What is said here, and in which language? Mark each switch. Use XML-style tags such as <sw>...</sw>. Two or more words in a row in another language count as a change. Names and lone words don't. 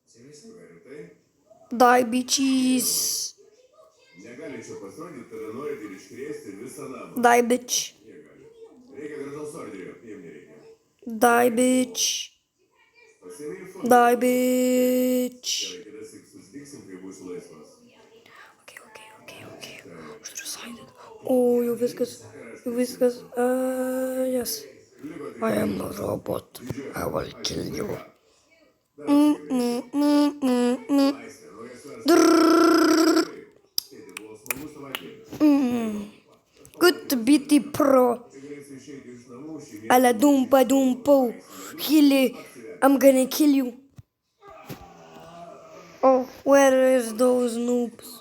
<en>Die, bitches. Die, bitch. Die, bitch. Die, bitch. Okay.</en> <lt>Oh, jau viskas.</lt> <en>Yes. I am a robot. I will kill you. Good to be the pro. Ala dumpa dumpo. Hilly, I'm gonna kill you. Oh, where is those noobs?</en>